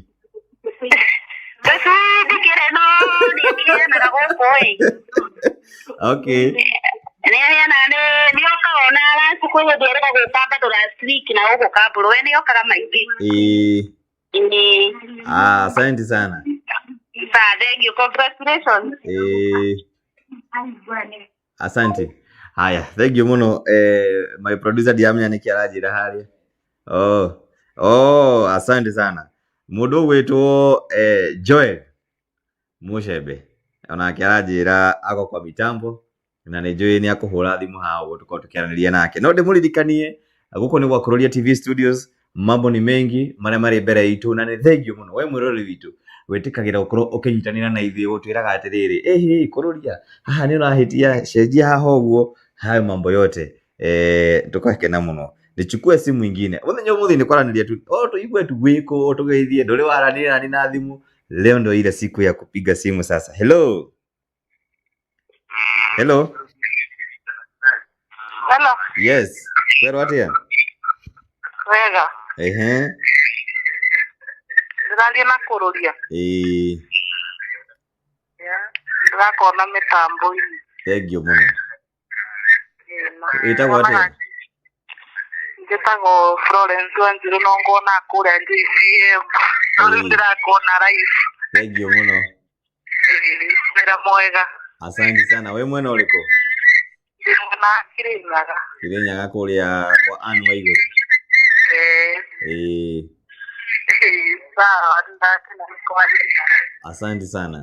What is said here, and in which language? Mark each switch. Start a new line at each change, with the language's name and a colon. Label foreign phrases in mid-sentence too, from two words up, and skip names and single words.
Kikuyu: Tũcui ndikĩrĩ no nĩkĩheanaga gũkũ.
English: Okay.
Kikuyu: Nĩoka ona last kwĩ hĩndĩ ĩrĩga gwĩka bado
English: last week
Kikuyu: na gũkũ Kamburu. We nĩokaga maingĩ.
Swahili: Asante sana.
English: Thank you, congratulations.
Swahili: Asante. Haya,
English: thank you muno. My producer
Kikuyu: ndiamenya nĩkĩ aranjĩra harĩa.
Swahili: Asante sana.
Kikuyu: Mũndũ gwĩtwo Joel Mucembe onake aranjĩra ako kwa mitambo, na nĩ njũĩ nĩ akũhũra thimũ haha tũkorwo tũkĩaranĩria nake. No ndĩmũririkanie gũkũ nĩ gwa Kururia TV Studios.
Swahili: Mambo ni mengi
Kikuyu: marĩa marĩ mbere itũ, na nĩ thengiũ mũno we mwĩroreri witũ wĩtĩkagĩra ũkorwo ũkĩnyitanĩra na ithuĩ gũtwĩraga atĩrĩrĩ, Kururia haha nĩ ũrahĩtia cenjia haha ũguo.
Swahili: Hayo mambo yote
Kikuyu: tukakena mũno.
Swahili: Nichukue simu ingine.
Kikuyu: Mũthenya nĩ kwaranĩria tu tuigue tu gwĩkũ tugeithie, ndũrĩ waranĩria nani na thimũ.
Swahili: Leo ndo ile siku ya kupiga simu sasa.
English: Hello.
Kikuyu: Yes. Kwerwo atia? Wega. Ndĩrathiĩ na Kururia. Ndĩrakona mĩtambo-inĩ.
English: Thank you
Kikuyu: mũno. Wĩtagwo atia? Njĩtagwo Florence Wanjiru no ngona kũrĩa JCM. Rĩu ndĩrakona live.
English: Thank you mũno.
Kikuyu: Wĩra mwega.
Swahili: Asante sana.
Kikuyu: We mwena ũrĩkũ? Mwena Kirinyaga. Kirinyaga kũrĩa kwa Ann Waigũrũ. Sawa, ndakena nĩkwaria.
Swahili: Asante sana.